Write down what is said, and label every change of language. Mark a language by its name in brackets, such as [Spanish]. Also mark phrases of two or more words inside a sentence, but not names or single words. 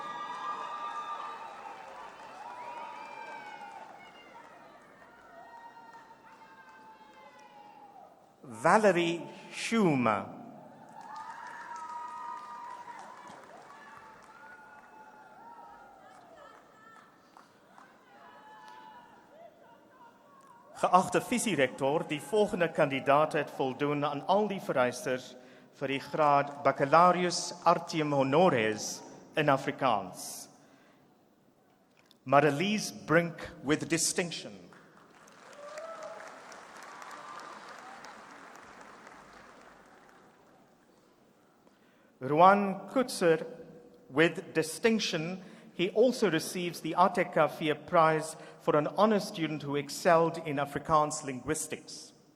[Afrikaans] Valerie Schumer. Geachte visierector, die volgende kandidaat het voldoen aan al die vereistes vir die graad Baccalaureus Artium Honoris in Afrikaans. [English] Marelise Brink with distinction. Ruan Kutzer with distinction. He also receives the Atekafia Prize for an honor student who excelled in Afrikaans linguistics.